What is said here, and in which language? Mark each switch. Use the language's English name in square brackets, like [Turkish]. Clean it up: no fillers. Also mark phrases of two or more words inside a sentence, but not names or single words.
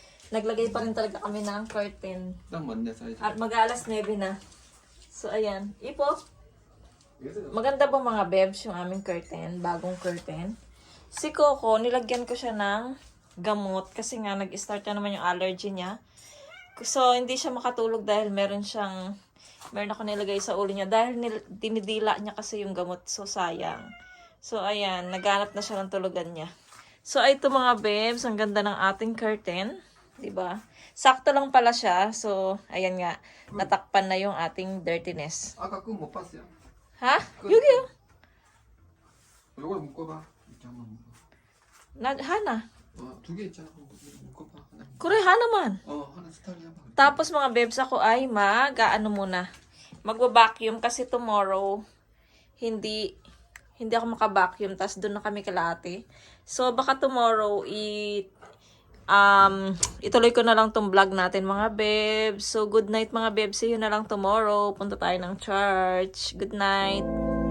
[Filipino] Naglagay pa rin talaga kami ng curtain. [Korean] 딱 맞네 사이즈. [Filipino] At mag-aalas 9 na. So, ayan. Ipo, maganda ba mga bebs yung aming curtain? Bagong curtain. Si Coco, nilagyan ko siya ng gamot kasi nga nag-start na naman yung allergy niya. So, hindi siya makatulog dahil meron ako nilagay sa ulo niya dahil dinidila niya kasi yung gamot. So, sayang. So, ayan. Naghanap na siya ng tulugan niya. So, ito mga bebs. Ang ganda ng ating curtain. Diba? Sakto lang pala siya. So, ayan nga. Natakpan na yung ating dirtiness. [Korean] 아까 그거 못 봤어요. Ha? Yugi. 이걸 묶어봐. 이렇게 한번 묶어. Hana. 두 개 있잖아. 묶어봐. 하나. Kure, hana man. 하나 스타일이 해봐. [Filipino] Tapos mga bebs, ako ay muna. Magwa-vacuum kasi tomorrow hindi ako maka-vacuum. Tapos doon na kami kalahati. So, baka tomorrow ituloy ko na lang tong vlog natin mga bebs. So, [English] good night [Filipino] mga bebs. [English] See you [Filipino] na lang [English] tomorrow. [Filipino] Punta tayo ng church. [English] Good night.